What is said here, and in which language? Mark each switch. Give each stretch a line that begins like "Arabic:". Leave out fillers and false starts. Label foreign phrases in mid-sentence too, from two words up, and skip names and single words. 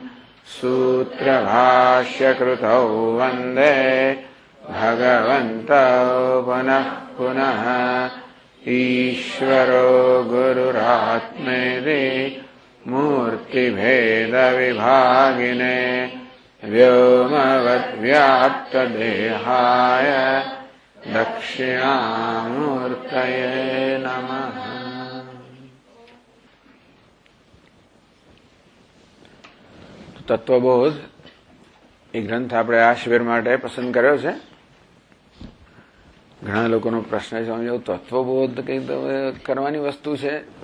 Sanskrit: सूत्रभाष्यकृतौ वन्दे भगवन्तौ पुनः पुनः ईश्वरो गुरुरात्मेति मूर्तिभेदविभागिने व्योमवद्व्याप्तदेहाय दक्षिणामूर्तये नमः।
Gujarati: તત્વબોધ એ ગ્રંથ આપણે આ શિબિર માટે પસંદ કર્યો છે. ઘણા લોકોનો પ્રશ્ન છે, સમજો તત્વબોધ કઈ કરવાની વસ્તુ છે.